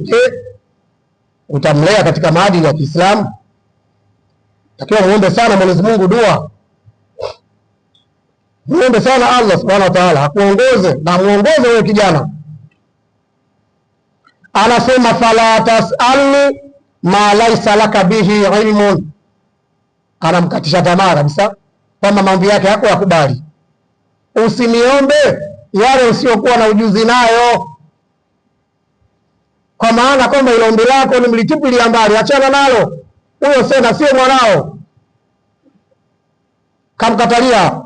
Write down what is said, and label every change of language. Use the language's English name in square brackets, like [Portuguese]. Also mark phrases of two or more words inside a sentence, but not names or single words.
[Swahili] Utamlea katika maadili ya Kiislamu? Takiwa muombe sana Mwenyezi Mungu dua, muombe sana Allah [Arabic] سبحانه وتعالى [Swahili] akuongoze na muongoze wewe kijana. [Arabic] Anasema فلا تسألن ما ليس لك به علم, [Swahili] anamkatisha tamaa kabisa kwamba mambo yake yako yakubali. Usiniombe yale usiokuwa na ujuzi nayo, kwa maana kwamba ile ombi lako ni mlitupilia mbali, achana nalo. Huyo sio mwanao, kamkatalia.